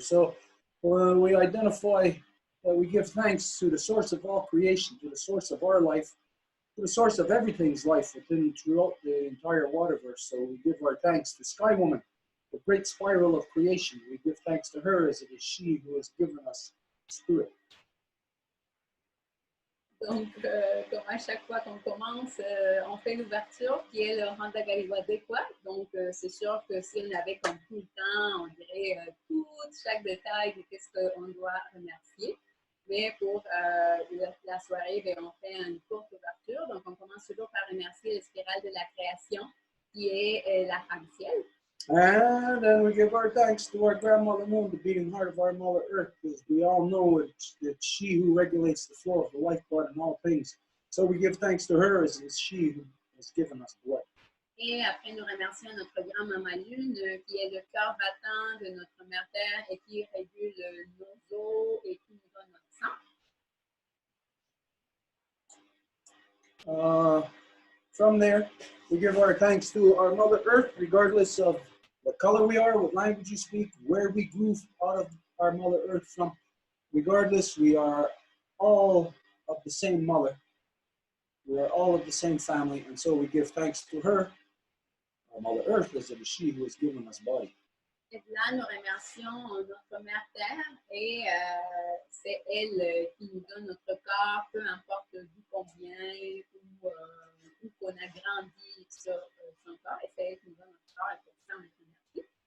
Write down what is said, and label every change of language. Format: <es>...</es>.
<en>So we identify that we give thanks to the source of all creation, to the source of our life, to the source of everything's life throughout the entire waterverse. So we give our thanks to Sky Woman, the great spiral of creation. We give thanks to her as it is she who has given us spirit.</en> <fr>Donc, comme à chaque fois qu'on commence, on fait l'ouverture qui est le Randa Galiwadekwa. Donc, c'est sûr que si on avait comme tout le temps, on dirait chaque détail de qu'est-ce qu'on doit remercier. Mais pour la soirée, bien, on fait une courte ouverture. Donc, on commence toujours par remercier le spirale de la création qui est la femme ciel.</fr> <en>And then we give our thanks to our grandmother moon, the beating heart of our mother earth, because we all know it's she who regulates the flow of the lifeblood in all things. So we give thanks to her as it's she who has given us blood.</en> <fr>Et après, nous remercions notre grand-maman Lune, qui est le cœur battant de notre mère Terre et qui régule nos os et qui nous donne notre sang.</fr> <en>From there, we give our thanks to our Mother Earth, regardless of what color we are, what language we speak, where we grew out of our Mother Earth from. Regardless, we are all of the same mother. We are all of the same family, and so we give thanks to her, our Mother Earth, as it is she who has given us body.</en> <fr>Et là, nous remercions notre mère Terre et c'est elle qui nous donne notre corps, peu importe d'où qu'on vient ou où qu'on a grandi sur son corps. Et c'est elle qui nous donne notre corps et pour ça, on est remercié.</fr>